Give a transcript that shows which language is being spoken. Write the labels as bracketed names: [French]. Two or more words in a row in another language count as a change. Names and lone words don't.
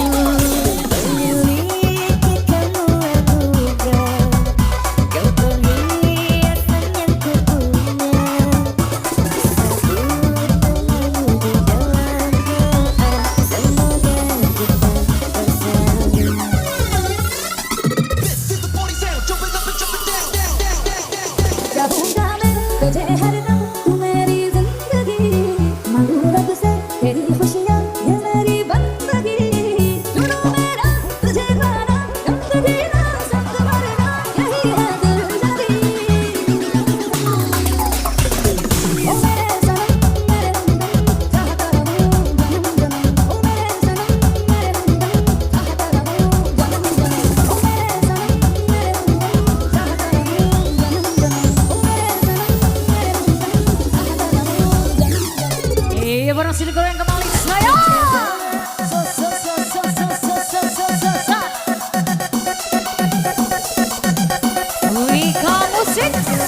[Indonesian] Memiliki kamu aku bukan, kau perhiasan yang ku punya. Bersabut selalu di dalam doa, semoga kita bersama. [Hindi] Jauh में तुझे हर दम तू मेरी जिंदगी मगरूर से तेरी खुशियाँ ये मेरी बंदगी जुनून मेरा तुझे पाना कम कभी ना संग मरना यही है दिलजगी ओ मेरे सनम मेरे हमदम चाहता रहूं जन्म जन्म ओ मेरे सनम मेरे हमदम चाहता रहूं जन्म जन्म ओ मेरे सनम मेरे हमदम चाहता रहूं जन्म जन्म ओ मेरे [Indonesian] Iya, barang sini goreng kembali saya. Wika Musik.